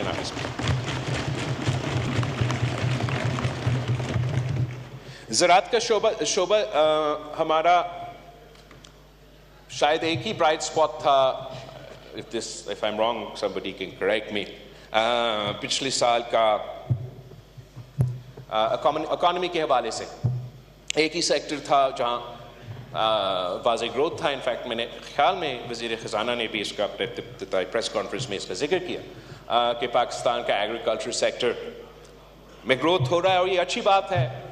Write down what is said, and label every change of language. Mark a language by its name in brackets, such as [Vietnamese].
[Urdu] جناب اس میں زراعت کا شعبہ ہمارا شاید ایک ہی برائٹ اسپاٹ تھا. [English] if I'm wrong somebody can correct me. [Urdu] پچھلے سال کا اکانومی کے حوالے سے ایک ہی سیکٹر تھا جہاں واضح گروتھ تھا. انفیکٹ میں نے خیال میں وزیر خزانہ نے بھی اس کا پریس کانفرنس میں اس کا ذکر کیا کہ پاکستان کا ایگریکلچر سیکٹر میں گروتھ ہو رہا ہے, اور یہ اچھی بات ہے.